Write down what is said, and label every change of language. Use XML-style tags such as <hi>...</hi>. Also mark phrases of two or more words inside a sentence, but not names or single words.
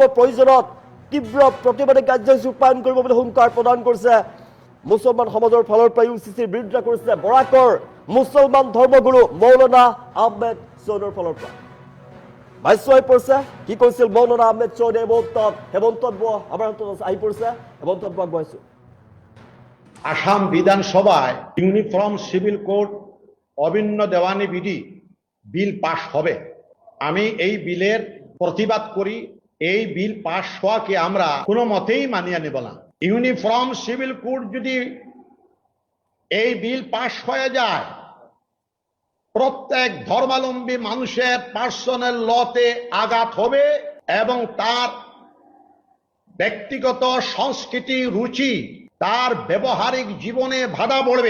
<as>প্ৰয়োজনত তীব্ৰ প্ৰতিবাদী কাৰ্যসূচী ৰূপায়ণ কৰিব বুলি হুংকাৰ প্ৰদান কৰিছে মুছলমান সমাজৰ ফালৰ পৰা। ইউচিচিৰ বিৰোধিতা কৰিছে বৰাকৰ মুছলমান ধৰ্মগুৰু মৌলানা আহমেদ চৌধুৰীৰ ফালৰ পৰা। ভাষ্য হৈ পৰিছে কি কৈছিল মৌলানা আহমেদ চৌধুৰীয়ে মুহূৰ্তত। হেমন্তব্য আমাৰ হাতত আহি পৰিছে। হেমন্তব্য আগবঢ়াইছো।</as> <bn>আসাম বিধানসভায়</bn> <en>uniform civil code</en> <bn>অভিন্ন দেওয়ানি বিল পাশ হবে। আমি এই বিলের প্রতিবাদ করি। এই বিল পাশ হওয়াকে আমরা কোনো মতেই মানিয়ে নেব না।</bn> <en>uniform civil code</en> <bn>যদি এই বিল পাশ হয়ে যায় প্রত্যেক ধর্মাবলম্বী মানুষের পার্সোনাল লতে আঘাত হবে এবং তার ব্যক্তিগত সংস্কৃতি রুচি তার ব্যবহারিক জীবনে বাধা পড়বে।</bn>